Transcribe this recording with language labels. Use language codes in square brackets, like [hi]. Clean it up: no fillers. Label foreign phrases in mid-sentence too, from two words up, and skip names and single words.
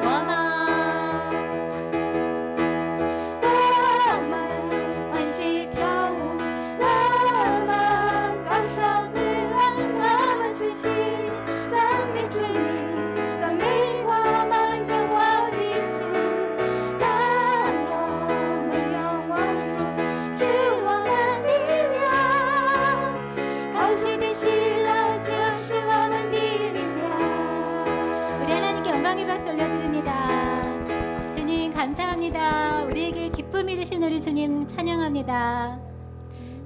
[zh] 我们欢喜跳舞，我们高声呼喊，我们全心赞美主你，赞美我们荣华的主。当我们仰望主，赐我们力量，靠主的喜乐就是我们的力量。 [ko] 우리 하나님께 영광의 박수 올려드립니다. 주님 감사합니다. 우리에게 기쁨이 되신 우리 주님 찬양합니다.